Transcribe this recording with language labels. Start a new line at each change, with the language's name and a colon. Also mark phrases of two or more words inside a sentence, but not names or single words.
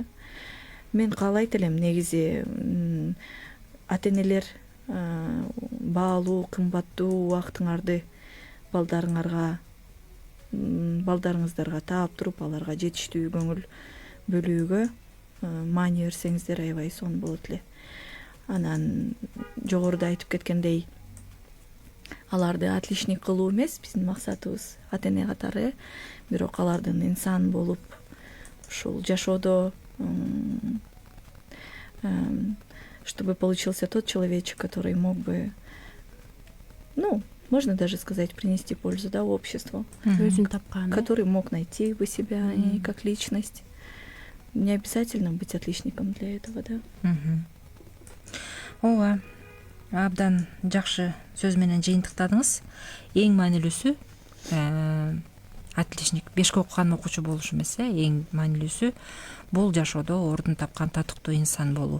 Kyrgyz: Мен каалайт элем негизи ата энелер баалуу, кымбаттуу убактыңарды балдарыңыздарга таап туруп, аларга жетиштүү көңүл бөлүүгө маани берсеңиздер аябай сонун болот эле. Анан жогоруда айтып кеткендей, аларды отличник кылуу эмес биздин максатыбыз, ата эне катары, бирок алардын инсан болуп ушул жашоодо,
Russian: чтобы получился тот человечек, который мог бы, можно даже сказать, принести пользу, да, обществу, который мог найти бы себя и как личность. Не обязательно быть отличником для этого, да.
Kyrgyz: Ооба, абдан жакшы сөз менен жыйынтыктадыңыз. Эң маанилүүсү отличник, бешке окуган окуучу болуш эмес, эң маанилүүсү бул жашоодо ордун тапкан татыктуу инсан болуу.